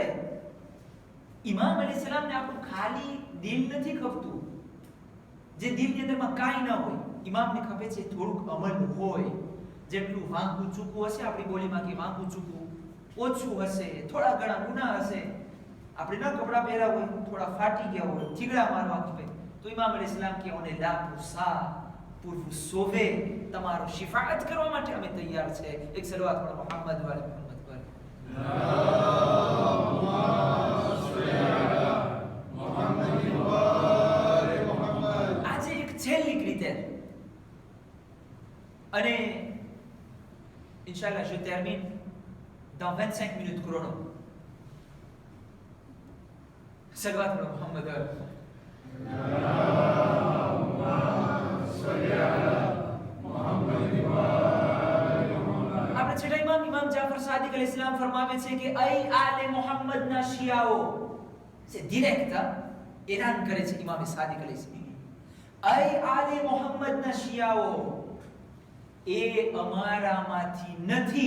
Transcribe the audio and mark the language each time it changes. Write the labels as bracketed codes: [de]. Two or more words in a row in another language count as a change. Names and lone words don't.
[gu] ઇમામ અલૈહિસ્સલામને આપણું ખાલી દિલ નથી ખપતું, જે દિલની અંદરમાં કાંઈ ન હોય. ઇમામને ખપે છે થોડુંક અમલ હોય, જેટલું વાંકું ચૂકવું હશે આપણી બોલીમાં કે વાંકું ચૂકવું ઓછું હશે, થોડા ઘણા ગુનાહ હશે, આપણે ન કપડાં પહેર્યા હોય, થોડા ફાટી ગયા હોય, થીગડા મારવા ખપે, તો ઇમામ અલૈહિસ્સલામ કે ઓને લા પૂસા [fr] pour vous sauver, [gu] તમારો શિફાઅત કરવા માટે અમે તૈયાર છે. એક સલવાત પઢો મોહમ્મદ વાલે મોહમ્મદ પર. આજે એક છેલ્લી રીતે અને [fr] Inch'Allah, je termine dans 25 minutes chrono. [ar] صلوات على محمد. [gu] આપણે છેલ્લા ઇમામ જાફર સાદિક અલૈહિસ્સલામ ફરમાવે છે કે અય આલે મુહમ્મદના શિયાઓ, છે ડિરેક્ટ એલાન કરે છે ઇમામ સાદિક અલૈહિસ્સલામ, અય આલે મુહમ્મદના શિયાઓ, એ અમારામાંથી નથી.